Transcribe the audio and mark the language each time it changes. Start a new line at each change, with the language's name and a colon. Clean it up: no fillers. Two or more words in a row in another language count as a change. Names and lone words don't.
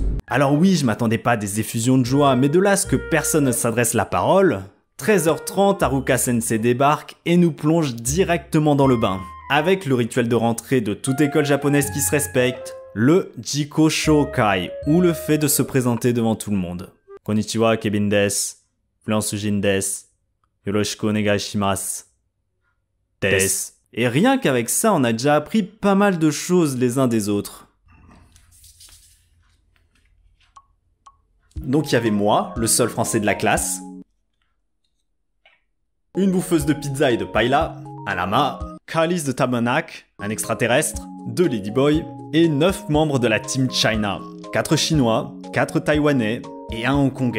French: Alors oui, je m'attendais pas à des effusions de joie, mais de là à ce que personne ne s'adresse la parole... 13h30, Haruka Sensei débarque et nous plonge directement dans le bain. Avec le rituel de rentrée de toute école japonaise qui se respecte, le
Japanese: 自己紹介,
French: ou le fait de se présenter devant tout le monde.
Japanese: こんにちは、Kevinです。フランス人です. よろしくお願いします. Desu.
French: Et rien qu'avec ça, on a déjà appris pas mal de choses les uns des autres. Donc il y avait moi, le seul français de la classe, une bouffeuse de pizza et de paella, un lama, Calice de Tabernacle, un extraterrestre, 2 ladyboys et 9 membres de la
English: Team China,
French: 4 chinois, 4 taïwanais et 1 hongkongais.